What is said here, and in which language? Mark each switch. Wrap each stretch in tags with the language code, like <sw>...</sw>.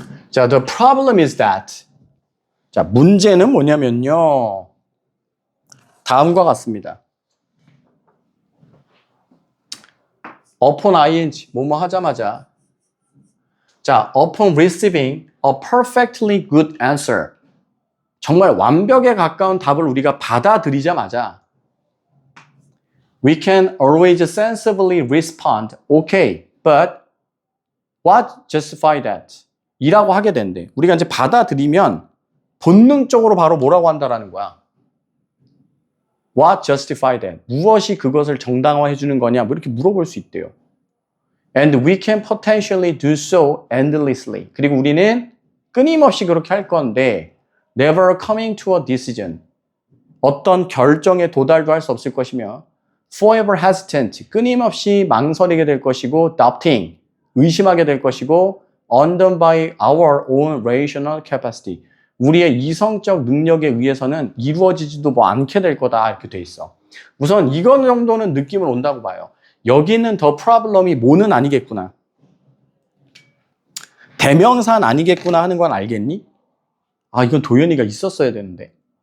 <ko>자,</ko> <en>the problem is that.</en> <ko>자, 문제는 뭐냐면요. 다음과 같습니다.</ko> <en>upon ing,</en> <ko>뭐뭐 하자마자.</ko> <en>자, upon receiving a perfectly good answer.</en> <ko>정말 완벽에 가까운 답을 우리가 받아들이자마자</ko> <en>we can always sensibly respond, okay, but What justify that?</en> <ko>이라고 하게 된대. 우리가 이제 받아들이면 본능적으로 바로 뭐라고 한다라는 거야.</ko> <en>What justify that?</en> <ko>무엇이 그것을 정당화해 주는 거냐? 뭐 이렇게 물어볼 수 있대요.</ko> <en>And we can potentially do so endlessly.</en> <ko>그리고 우리는 끊임없이 그렇게 할 건데</ko> <en>never coming to a decision.</en> <ko>어떤 결정에 도달도 할 수 없을 것이며</ko> <en>forever hesitant.</en> <ko>끊임없이 망설이게 될 것이고</ko> <en>doubting.</en> <ko>의심하게 될 것이고</ko> <en>undone by our own rational capacity.</en> <ko>우리의 이성적 능력에 의해서는 이루어지지도 뭐 않게 될 거다 이렇게 돼 있어. 우선 이건 정도는 느낌을 온다고 봐요. 여기는 더 프로블럼이 뭐는 아니겠구나. 대명사는 아니겠구나 하는 건 알겠니? 아, 이건 도연이가 있었어야 되는데.</ko>